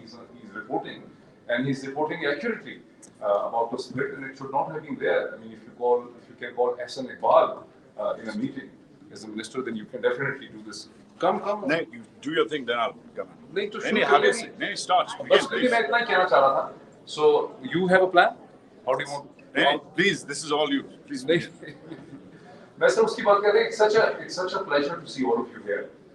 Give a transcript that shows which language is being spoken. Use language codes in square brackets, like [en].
[en] He's reporting, and he's reporting accurately about the split, and it should not have been there. I mean, if you can call Hassan Iqbal in a meeting as a minister, then you can definitely do this. Come. No, you do your thing, then I'll come. [hi] नहीं तो [en] Any habits? Any starts? [hi] बस मैं इतना कहना चाह रहा था. [en] So you have a plan? How do you want? Please, this is all you. Please. [hi] मैं सर उसकी बात कर रहा हूँ. [en] It's such a pleasure to see all of you here.